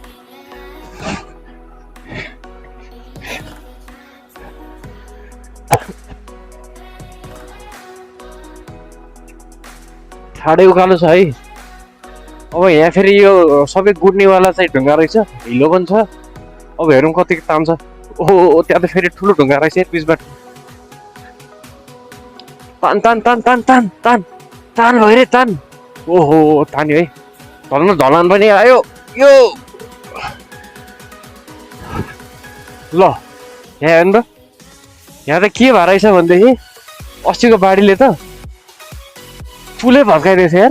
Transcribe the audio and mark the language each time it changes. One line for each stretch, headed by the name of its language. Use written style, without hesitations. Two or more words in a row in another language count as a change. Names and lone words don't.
Nepali: ठाडै उकालो छ है। अब यहाँ फेरि यो सबै गुड्नेवाला चाहिँ ढुङ्गा रहेछ, हिलो पनि छ। अब हेरौँ कति तान्छ। ओहो त्यहाँ त फेरि ठुलो ढुङ्गा रहेछ पिचबाट। तान तान तान तान तान तान तान भयो रे तान। ओहो तान्यो है, ढल्न ढलान पनि आयो यो। ल यहाँ हेर्नु त, यहाँ त के भएर रहेछ भनेदेखि अस्तिको बाढीले त पुलै भत्काइदिएछ यार।